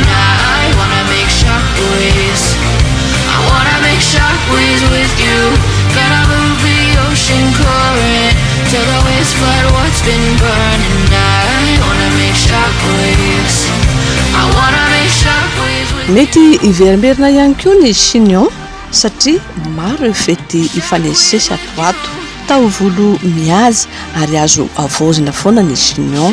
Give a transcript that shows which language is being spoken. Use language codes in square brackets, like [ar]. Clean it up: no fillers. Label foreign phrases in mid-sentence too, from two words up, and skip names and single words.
[en] I wanna make shockwaves, I wanna make shockwaves with you. Gotta move the ocean current till the waves flood what's been burning. I wanna make shockwaves, I wanna make shockwaves with you. [mg] Mety iverimberina ihany koa ny chignon satria maro io fety ifanesesa ato taovolo mihazy ary azo avozina foana ny chignon.